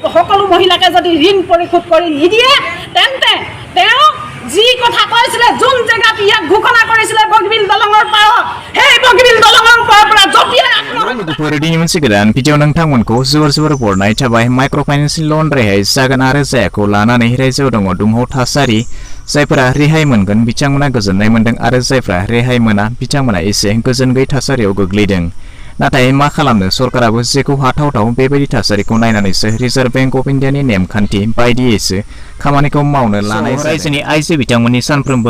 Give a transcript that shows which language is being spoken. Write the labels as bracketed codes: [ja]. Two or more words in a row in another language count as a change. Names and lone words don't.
[as] সকলো মহিলাকে যদি ঋণ পৰিশোধ কৰি নিদিয়ে তেন্তে তেওঁ যি কথা কৈছিলে যোন জেগাত ইয়াক ঘোষণা কৰিছিলে বগীবিল দলঙৰ পাৰত সেই বগীবিল দলঙৰ পৰা জপিয়াই [brx] Perdini moनसे गोदान भिडिअ नोंथांमोनखौ जोबोर बरनाय थाबाय [en] microfinance loan [brx] रेहाय जागोन आरो जायाखौ लानानै रायजोआव दङ दुंहाव थासारि जायफोरा रेहाय मोनगोन बिथांमोना गोजोननाय मोनदों आरो जायफोरा रेहाय मोना बिथांमोना एसे गोजोन गैयै थासारियाव गोग्लैदों नाथाय मा खालामनो सरकाराबो जेखौ हाथावथाव बेबायदि थासारिखौ नायनानैसो रिजार्भ बैंक अफ इन्डियानि नेमखान्थि बायदियैसो खामानिखौ मावनो लानाय रायजोनि आइजो बिथांमोननि सानफ्रोमबो